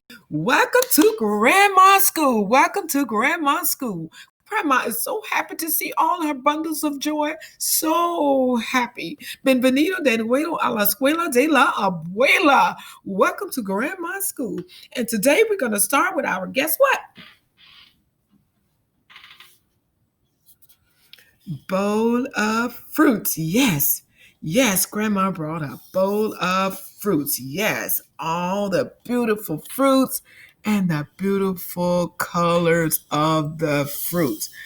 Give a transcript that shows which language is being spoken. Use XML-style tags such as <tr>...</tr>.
<en>Welcome to Grandma School. Welcome to Grandma School. Grandma is so happy to see all her bundles of joy. So happy.</en> <es>Bienvenido de nuevo a la escuela de la abuela.</es> <en>Welcome to Grandma School. And today we're going to start with our, guess what? Bowl of fruits. Yes. Yes, Grandma brought a bowl of fruits. Yes, all the beautiful fruits and the beautiful colors of the fruits.</en>